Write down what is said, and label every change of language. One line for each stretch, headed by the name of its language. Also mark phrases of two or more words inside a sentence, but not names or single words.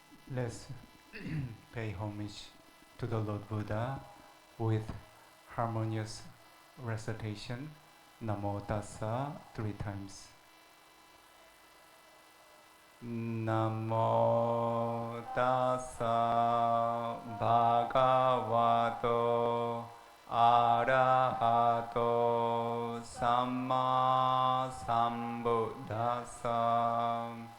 English: Let's pay homage to the Lord Buddha with harmonious recitation.
Pali: Namo Tassa
English: 3 times.
Pali: Namo Tassa Bhagavato Arahato Samma Sambuddhassa.